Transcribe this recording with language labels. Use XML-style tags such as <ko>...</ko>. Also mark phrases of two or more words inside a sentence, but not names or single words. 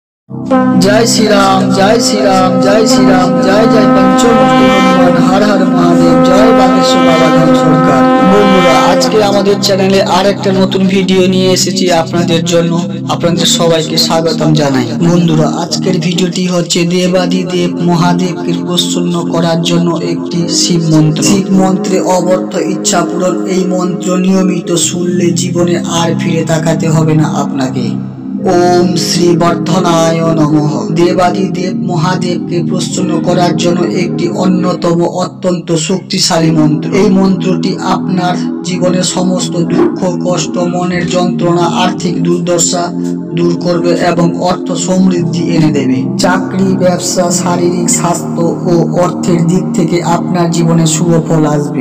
<hi>जय श्री राम, जय श्री राम, जय श्री राम, जय जय पंचमुखी हनुमान, हर हर महादेव, जय বাগেশ্বর বাবা ধাম সরকার।</hi> <bn>বন্ধুরা, আজকে আমাদের চ্যানেলে আরেকটা নতুন ভিডিও নিয়ে এসেছি আপনাদের জন্য। আপনাদের সবাইকে স্বাগতম জানাই। বন্ধুরা, আজকের ভিডিওটি হচ্ছে দেবাদিদেব মহাদেবকে প্রসন্ন করার জন্য একটি শিব মন্ত্র। শিব মন্ত্রে অবর্থ ইচ্ছা পূরণ। এই মন্ত্র নিয়মিত শুনলে জীবনে আর ফিরে তাকাতে হবে না আপনাকে।</bn> <sa>ओम श्री वर्धनाय नमः।</sa> <bn>देवादिदेव মহাদেবকে প্রসন্ন করার জন্য একটি অন্যতম অত্যন্ত শক্তিশালী মন্ত্র। এই মন্ত্রটি আপনার জীবনের সমস্ত দুঃখ, কষ্ট, মনের যন্ত্রণা, আর্থিক দুর্দশা দূর করবে এবং অর্থ সমৃদ্ধি এনে দেবে। চাকরি, ব্যবসা, শারীরিক স্বাস্থ্য ও অর্থের দিক থেকে আপনার জীবনে শুভ ফল আসবে।</bn>